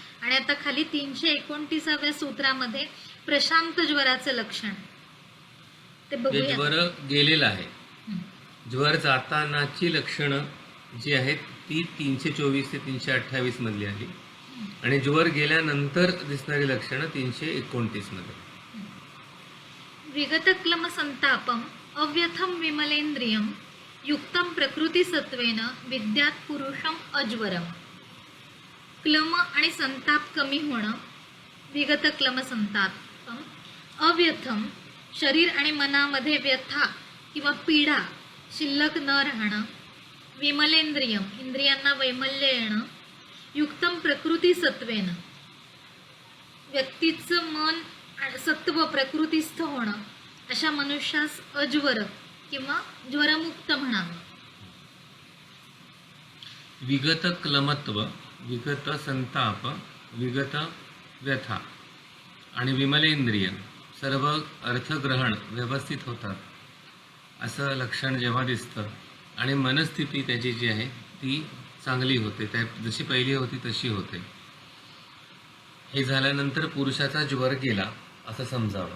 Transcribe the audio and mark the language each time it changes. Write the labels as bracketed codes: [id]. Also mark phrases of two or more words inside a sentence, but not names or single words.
[mr] आणि आता खाली 329व्या सूत्रामध्ये प्रशांत ज्वराचं लक्षण ते बघूया. ज्वर गेलेला आहे, ज्वर जातानाची लक्षणं जी आहेत ती 324 ते 328 मधली आली आणि ज्वर गेल्यानंतर दिसणारी लक्षणं 329 मध्ये. [sa] विगतक्लम संतापम अव्यथम विमलेंद्रियम युक्तम प्रकृती सत्वेन विद्यात पुरुषम अज्वरम. [mr] क्लम आणि संताप कमी होणं, [sa] विगत क्लम संतापम. [mr] अव्यथम शरीर आणि मनामध्ये व्यथा किंवा पीडा शिल्लक न राहणं. विमलेंद्रियम इंद्रियांना वैमल्य येणं. [sa] युक्तम प्रकृती सत्वेन [mr] व्यक्तीचं मन सत्व प्रकृतीस्थ होणं, अशा मनुष्यास अज्वर किंवा ज्वरमुक्त म्हणावं. विगत क्लमत्व, विगत संताप, विगत व्यथा आणि विमलेंद्रिय सर्व अर्थग्रहण व्यवस्थित होतात असं लक्षण जेव्हा दिसतं आणि मनस्थिती त्याची जी आहे ती चांगली होते, त्या जशी पहिली होती तशी होते. हे झाल्यानंतर पुरुषाचा ज्वर गेला असं समजावं.